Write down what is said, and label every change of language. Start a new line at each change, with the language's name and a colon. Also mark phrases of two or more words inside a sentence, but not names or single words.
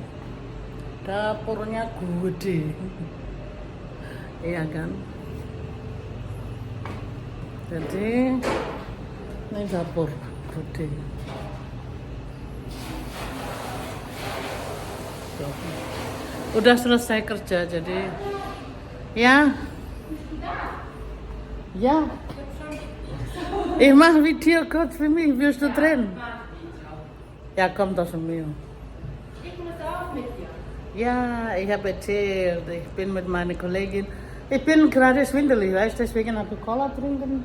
Indonesian: Dapurnya gede. Iya kan. Jadi ini dapur gede. Udah selesai kerja jadi ya
German: ich mache Video kurz für mich, wirst du drin? Ja, komm doch zu mir. Ich muss auch mit dir. Ja, ich habe erzählt, ich bin mit meiner Kollegin. Ich bin gerade schwindelig, weißt du, deswegen habe ich Cola trinken.